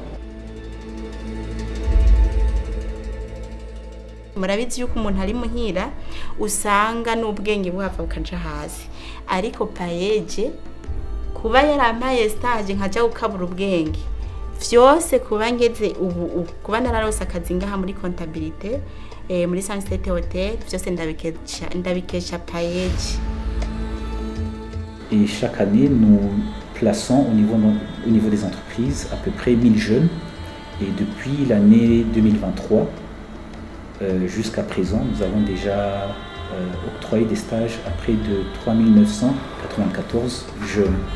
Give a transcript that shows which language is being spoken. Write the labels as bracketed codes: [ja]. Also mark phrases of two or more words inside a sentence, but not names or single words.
[rn] Murabizi yuko umuntu ari muhira usanga n'ubwenge buhava bukaja hasi, ariko PAEJ kuba yarampaye stage nkaja gukabura ubwenge vyose kuba ngeze ubu kuba nararose akazi ngaha muri comptabilité muri Sunset Hotel vyose ndabikesha PAEJ. [fr] Et chaque année, nous plaçons au niveau des entreprises à peu près 1000 jeunes. Et depuis l'année 2023, jusqu'à présent, nous avons déjà octroyé des stages à près de 3994 jeunes.